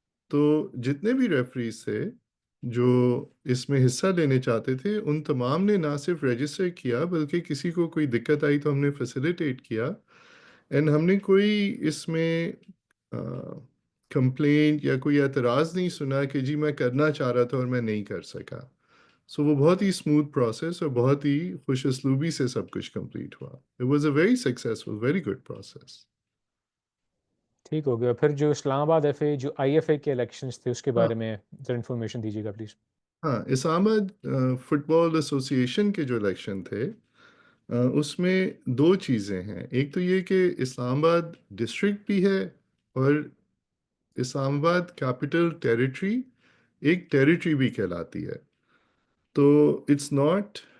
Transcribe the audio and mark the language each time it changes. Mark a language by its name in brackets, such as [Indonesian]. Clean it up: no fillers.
[Urdu] تو جتنے بھی ریفریز تھے جو اس میں حصہ لینے چاہتے تھے، ان تمام نے نہ صرف رجسٹر کیا بلکہ کسی کو کوئی دقت آئی تو ہم نے فیسیلیٹیٹ کیا. اینڈ ہم نے کوئی اس میں کمپلینٹ یا کوئی اعتراض نہیں سنا کہ جی میں کرنا چاہ رہا تھا اور میں نہیں کر سکا. سو وہ بہت ہی اسموتھ پروسیس اور بہت ہی خوش اسلوبی سے سب کچھ کمپلیٹ ہوا. [English] It was a very successful, very good process. [Urdu] ٹھیک ہو گیا. پھر جو اسلام آباد ایف اے، جو آئی ایف اے کے الیکشنز تھے، اس کے ہاں بارے میں ذرا انفارمیشن دیجیے گا پلیز. ہاں، اسلام آباد فٹ بال ایسوسی ایشن کے جو الیکشن تھے، اس میں دو چیزیں ہیں. ایک تو یہ کہ اسلام آباد ڈسٹرکٹ بھی ہے، اور اسلام آباد کیپٹل ٹیریٹری ایک ٹیریٹری بھی کہلاتی ہے. تو [English] it's not